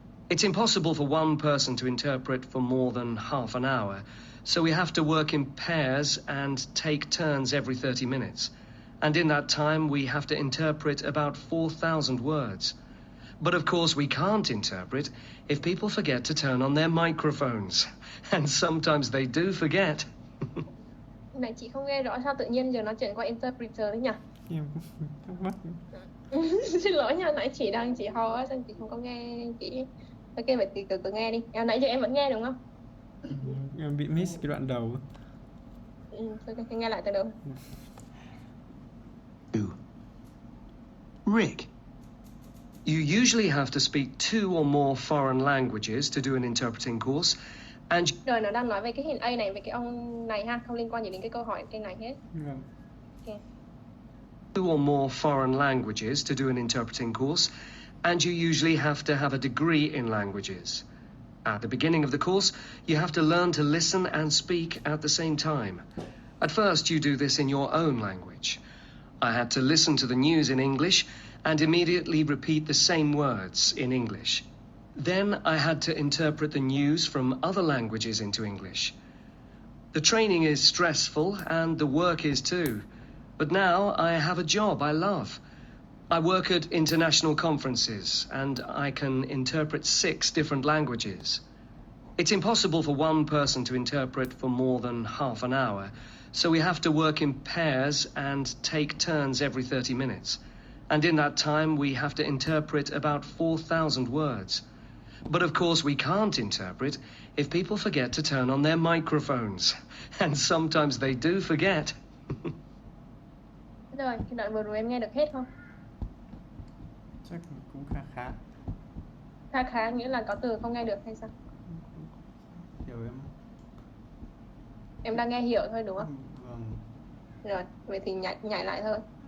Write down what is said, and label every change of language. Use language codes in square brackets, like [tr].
[en] It's impossible for one person to interpret for more than half an hour, so we have to work in pairs and take turns every 30 minutes. And in that time, we have to interpret about 4,000 words. But of course, we can't interpret if people forget to turn on their microphones. And sometimes they do forget. [vi] Này chị không nghe rõ sao tự nhiên giờ nói chuyện qua interpreter đấy nhỉ? Em thắc mắc. Xin lỗi nha, nãy chị đang chị ho á, xong chị không có nghe chị. Ok, vậy thì từ từ nghe đi. Nãy giờ em vẫn nghe đúng không? Em bị miss cái đoạn đầu. Ok, nghe lại từ đầu. [en] 2. Rick. You usually have to speak 2 or more foreign languages to do an interpreting course, and [vi] Rồi nó đang nói về cái hình A này, về cái ông này ha, không liên quan gì đến cái câu hỏi cái này hết. Vâng. Ok. [en] 2 or more foreign languages to do an interpreting course, and you usually have to have a degree in languages. At the beginning of the course, you have to learn to listen and speak at the same time. At first, you do this in your own language. I had to listen to the news in English and immediately repeat the same words in English. Then I had to interpret the news from other languages into English. The training is stressful and the work is too. But now I have a job I love. I work at international conferences and I can interpret 6 different languages. It's impossible for one person to interpret for more than half an hour, so we have to work in pairs and take turns every 30 minutes. And in that time, we have to interpret about 4,000 words. But of course, we can't interpret if people forget to turn on their microphones. And sometimes they do forget. [vi] Rồi, cái đoạn vừa rồi em nghe được hết không? Chắc cũng khá khá. Khá nghĩa là có từ không nghe được hay sao? Hiểu em. Em đang nghe hiểu thôi đúng không? Vâng. Rồi, vậy thì nhảy lại thôi.